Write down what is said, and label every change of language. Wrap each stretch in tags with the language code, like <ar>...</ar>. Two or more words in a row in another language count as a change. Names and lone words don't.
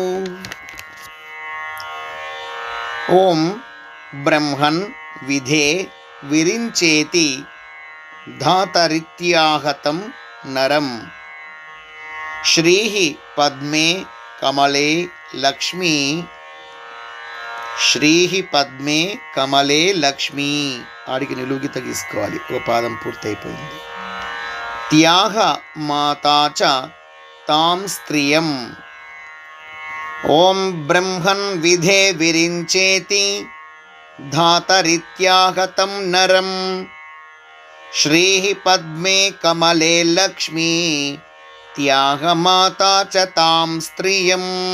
<sa>ॐ ब्रह्मन् विधे विरिञ्चेति धातरित्याहतं नरं श्रीः पद्मे कमले लक्ष्मी श्रीः पद्मे कमले लक्ष्मी.</sa> <te>ఆడికి నిలువుగీత గీసుకోవాలి. ఒక పాదం పూర్తయిపోయింది.</te> <sa>त्याग माता च तां स्त्रियम्. ओं ब्रह्मन् विधे विरिञ्चेति धातरित्यागतं नरं श्रीः पद्मे कमले लक्ष्मी त्याग माता च तां स्त्रियम्.</sa>